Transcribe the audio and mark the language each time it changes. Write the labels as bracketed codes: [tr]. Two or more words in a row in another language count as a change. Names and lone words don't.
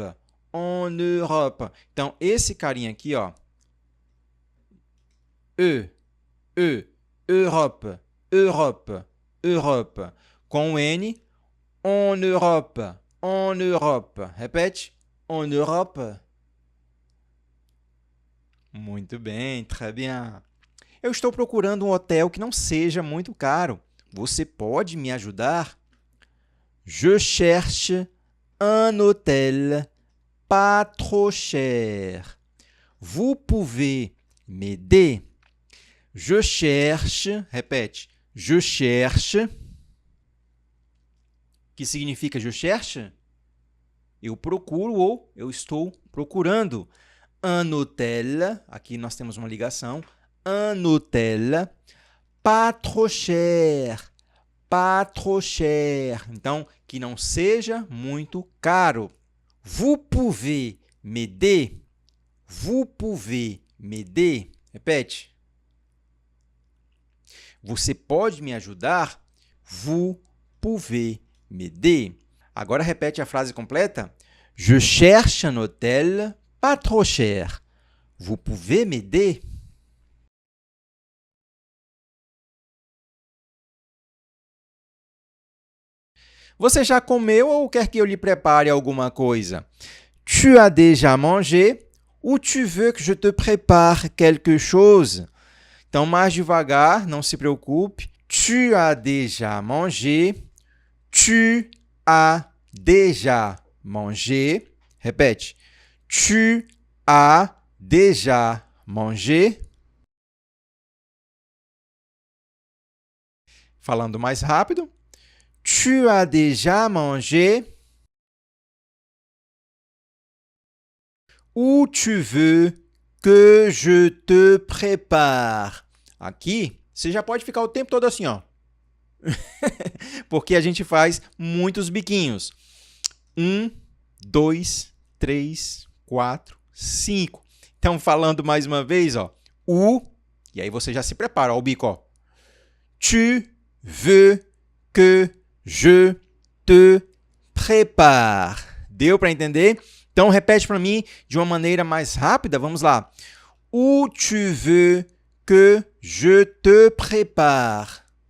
[fr] En Europe. [pt] Então, esse carinha aqui, ó. [fr] Europe. Europe. Europe. [pt] Com N, [fr] en Europe. En Europe. Repete. En Europe. [pt] Muito bem, [fr] très bien. [pt] Eu estou procurando um hotel que não seja muito caro. Você pode me ajudar? [fr] Je cherche un hôtel pas trop cher. Vous pouvez m'aider? Je cherche, répète, je cherche. [pt] Que significa [fr] je cherche? [pt] Eu procuro ou eu estou procurando. [fr] Un hôtel, [pt] aqui nós temos uma ligação. [fr] Un hôtel pas trop cher. Pas trop cher. [pt] Então, que não seja muito caro. [fr] Vous pouvez m'aider? Vous pouvez m'aider? [pt] Repete. Você pode me ajudar? [fr] Vous pouvez m'aider? [pt] Agora repete a frase completa. [fr] Je cherche un hôtel pas trop cher. Vous pouvez m'aider? [pt] Você já comeu ou quer que eu lhe prepare alguma coisa? [fr] Tu as déjà mangé ou tu veux que je te prépare quelque chose? [pt] Então, mais devagar, não se preocupe. [fr] Tu as déjà mangé. Tu as déjà mangé. Repete. Tu as déjà mangé. [pt] Falando mais rápido. [fr] Tu as déjà mangé. Où tu veux que je te prépare? [pt] Aqui, você já pode ficar o tempo todo assim, ó. Porque a gente faz muitos biquinhos. 1, 2, 3, 4, 5. Então, falando mais uma vez, ó. Où, e aí você já se prepara, ó, o bico, ó. [fr] Tu veux que je te prépare. [pt] Deu para entender? Então, repete para mim de uma maneira mais rápida. Vamos lá. [fr] Où tu veux que je te prépare?